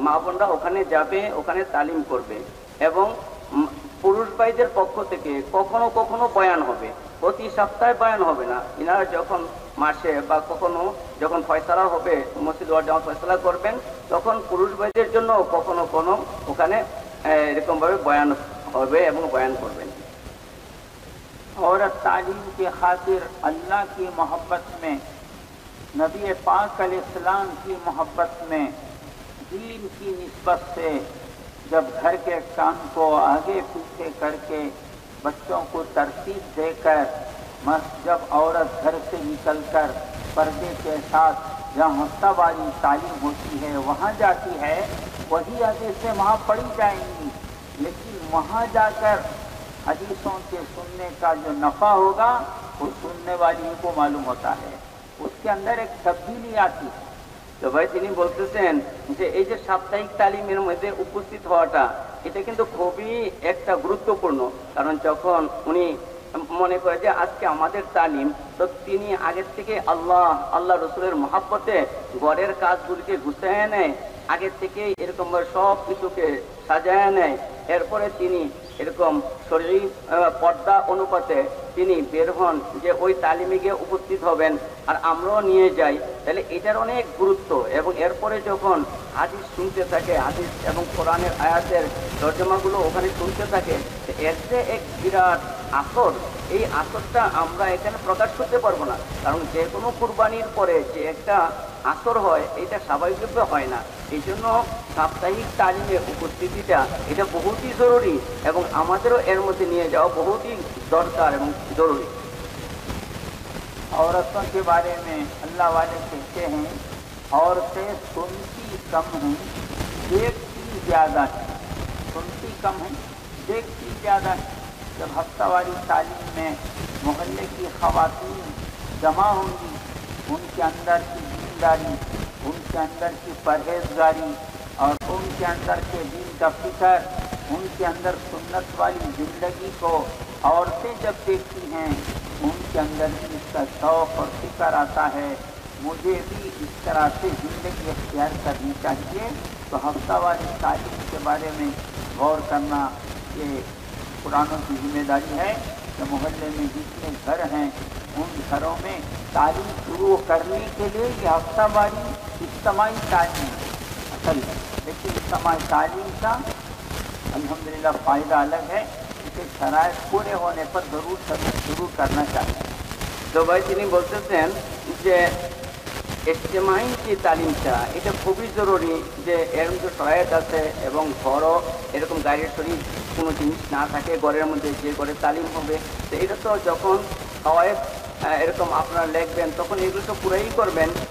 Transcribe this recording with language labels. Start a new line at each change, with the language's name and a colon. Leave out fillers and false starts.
Bangla: মা বোনরা ওখানে যাবে, ওখানে তালিম করবে এবং পুরুষ ভাইদের পক্ষ থেকে কখনো কখনো বয়ান হবে, প্রতি সপ্তাহে বয়ান হবে না। ইনারা যখন মাসে বা কখনো যখন ফয়সালা হবে, মসজিদ ওয়ার জামাত ফয়সালা করবেন, তখন পুরুষ ভাইদের জন্য কখনো কোনো ওখানে এরকমভাবে বয়ান হবে এবং বয়ান করবেন।
Hindi: औरत तालीम के खातिर अल्लाह की मोहब्बत में, नबी पाक अलैहिस्सलाम की मोहब्बत में, दीन की निस्बत से जब घर के काम को आगे पीछे करके बच्चों को तरतीब देकर, जब औरत घर से निकलकर पर्दे के साथ जहाँ हफ्तावारी तालीम होती है वहाँ जाती है, वही हदीसें वहाँ पढ़ी जाएंगी, लेकिन वहाँ जाकर हदीसों के सुनने का जो नफ़ा होगा वो सुनने वाली को मालूम होता है। उसके अंदर एक तब्दीली आती है।
Bangla: তো ভাই তিনি বলতেছেন যে এই যে সাপ্তাহিক তালিমের মধ্যে উপস্থিত হওয়াটা এটা কিন্তু খুবই একটা গুরুত্বপূর্ণ। কারণ যখন উনি মনে করে যে আজকে আমাদের তালিম, তো তিনি আগের থেকে আল্লাহ রসুলের মহাব্বতে ঘরের কাজগুলিকে গুছিয়ে নেয়, আগের থেকে এরকম সব কিছুকে সাজায় নেয়। এরপরে তিনি এরকম শরীর পর্দা অনুপাতে তিনি বের হন যে ওই তালিমে গিয়ে উপস্থিত হবেন, আর আমরাও নিয়ে যাই। তাহলে এটার অনেক গুরুত্ব। এবং এরপরে যখন হাদিস শুনতে থাকে, হাদিস এবং কোরআনের আয়াতের তর্জমাগুলো ওখানে শুনতে থাকে, এর যে এক বিরাট আসর, এই আসরটা আমরা এখানে প্রকাশ করতে পারবো না। কারণ যে কোনো কুরবানির পরে যে একটা আসর হয়, এটা স্বাভাবিকভাবে হয় না। এই জন্য সাপ্তাহিক তালিমে উপস্থিতিটা এটা বহুতই জরুরি, এবং আমাদেরও এর মধ্যে নিয়ে যাওয়া বহুতই দরকার এবং জরুরি।
Hindi: औरतों के बारे में अल्लाह वाले कहते हैं, औरतें सुनती कम हैं, देखती ज़्यादा है। सुनती कम है, देखती ज़्यादा है। जब हफ्तावारी तालीम में मोहल्ले की ख़वातीन जमा होंगी, उनके अंदर की दीनदारी, उनके अंदर की परहेजगारी और उनके अंदर के दीन का फिक्र, उनके अंदर सुन्नत वाली ज़िंदगी को औरतें जब देखती हैं, उनके अंदर भी इसका शौक़ और फिक्र आता है, मुझे भी इस तरह से ज़िंदगी अख्तियार करनी चाहिए। तो हफ्तावारी तालीम के बारे में गौर करना ये कुरानों की जिम्मेदारी है कि मोहल्ले में जितने घर हैं उन घरों में तालीम शुरू करने के लिए ये हफ्तावारी इज्तिमाई तालीम असल है। लेकिन इज्तिमाई तालीम का अल्हम्दुलिल्लाह फ़ायदा अलग है, इसे शराइत पूरे होने पर ज़रूर शुरू करना चाहिए।
Bangla: তো ভাই তিনি বলতেছেন যে ইজতেমাই যে তালিমটা এটা খুবই জরুরি, যে এর মধ্যে সহায়তা আছে এবং ঘরও এরকম গাড়ির শরীর কোনো জিনিস না থাকে ঘরের মধ্যে, যে ঘরে তালিম হবে। তো এটা তো যখন সহায়ত এরকম আপনারা লিখবেন তখন এগুলো তো পুরাই করবেন।